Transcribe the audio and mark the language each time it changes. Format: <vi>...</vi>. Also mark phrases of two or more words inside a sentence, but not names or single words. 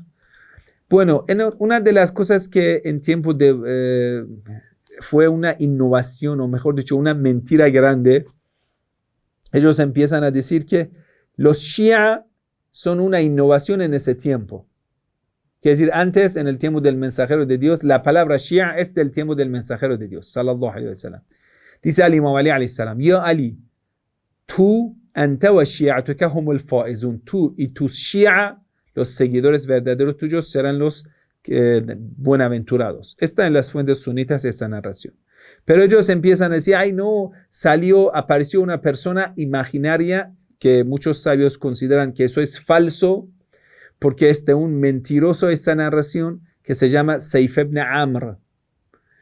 <es>Bueno, una de las cosas que en tiempo de fue una innovación, o mejor dicho, una mentira grande, ellos empiezan a decir que los Shia son una innovación en ese tiempo. Quiere decir, antes, en el tiempo del mensajero de Dios, la palabra Shia es del tiempo del mensajero de Dios,</es> <ar>صلى الله عليه وسلم. Dice Ali Imam Ali عليه السلام، يا علي, tú, أنت وشيعتك هم الفائزون,</ar> <es>tú y tus Shia, los seguidores verdaderos tuyos, serán los buenaventurados. Está en las fuentes sunitas esa narración. Pero ellos empiezan a decir, ay no, apareció una persona imaginaria, que muchos sabios consideran que eso es falso, porque es de un mentiroso esa narración, que se llama Sayf ibn Amr.</es>